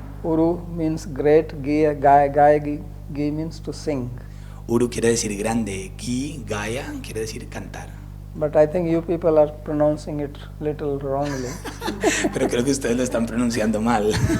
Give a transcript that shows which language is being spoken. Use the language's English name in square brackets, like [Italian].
[English] Uru means great, Gi means to sing. [Spanish] Uru quiere decir grande, Gi, Gaya quiere decir cantar. [English] But I think you people are pronouncing it little wrongly. [Spanish] Pero creo que ustedes lo están pronunciando mal.